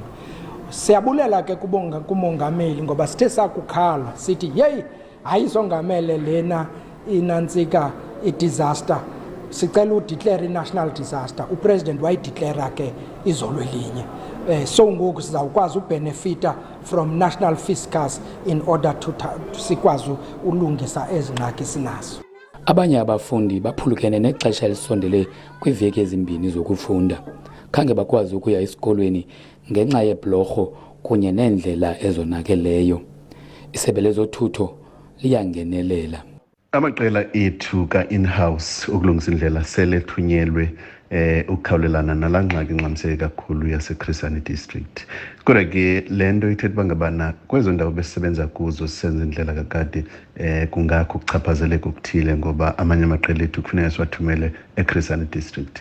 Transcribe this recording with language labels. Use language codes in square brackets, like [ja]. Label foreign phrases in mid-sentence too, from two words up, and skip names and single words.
[xh] Siyabulela ke kumongameli ngoba sithe sakukhala sithi hey ayizongamele lena inantsika i-disaster, sicela udeclare [en] i-national disaster. [xh] Upresident wayideclare ke izolo elinye. So ngoku sizawukwazi ubenefita [en] from national fiscus in order to [xh] sikwazi ulungisa ezingxaki sinazo. Abanye abafundi baphulukene nexesha elisondele kwiveki ezimbini zokufunda. Khange bakwazi ukuya esikolweni ngenxa yebhlorho kunye neendlela ezonakeleyo. Isebe lezothutho liyangenelela. Amaqela ethu ka-in-house ukulungisa indlela selethunyelwe ukukhawulelana nalaa ngxaki ingxamiseke kakhulu yaseChris Hani District. Kodwa ke le nto ithetha uba ngabana kwezo ndawo besisebenza kuzo sisenza indlela kakade kungakho ukuchaphazeleka okuthile ngoba amanye amaqela ethu kufuneka siwathumele eChris Hani District.